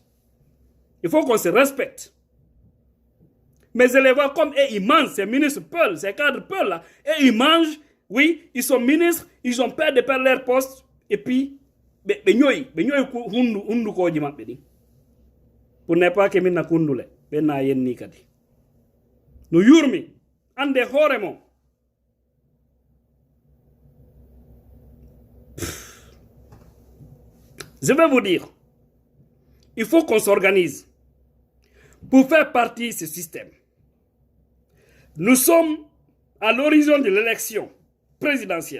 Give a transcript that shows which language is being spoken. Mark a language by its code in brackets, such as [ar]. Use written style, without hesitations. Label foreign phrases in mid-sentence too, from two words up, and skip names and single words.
[fr] Il faut qu'on se respecte. Mais je les vois comme ils mangent, ces ministres Peul, ces cadres Peul, là, et ils mangent. Oui, ils sont ministres, ils ont peur de perdre leur poste, et puis, pour ne pas que [ff] mina kundule, bena yen ni kadi. No yurmi, ande horemo. [fr] Je vais vous dire, il faut qu'on s'organise pour faire partie de ce système. Nous sommes à l'horizon de l'élection présidentielle.